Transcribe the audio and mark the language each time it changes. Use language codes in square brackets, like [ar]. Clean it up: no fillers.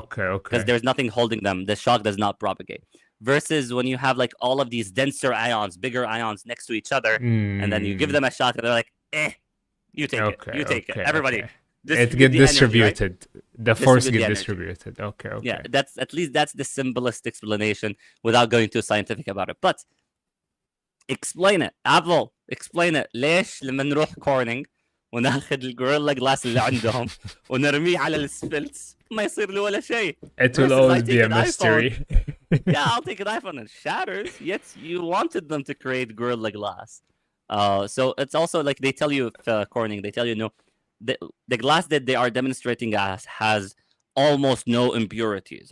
[en] Because there's nothing holding them. The shock does not propagate. Versus when you have all of these denser ions, bigger ions next to each other, and then you give them a shot, and they're you take it. You take it. Everybody. It gets distributed. Energy, right? The force gets distributed. Okay. Yeah, that's the simplest explanation without going too scientific about it. But explain it. Apple, explain it. [ar] ليش لما نروح كورنينج وناخذ الجوريلا جلاس اللي عندهم ونرميه على الاسفلت ما يصير له ولا شيء. [en] It will always be a mystery. Yeah, I'll take an iPhone and it shatters. Yet you wanted them to create Gorilla Glass. So it's also they tell you, Corning, they tell you, no, the glass that they are demonstrating has almost no impurities.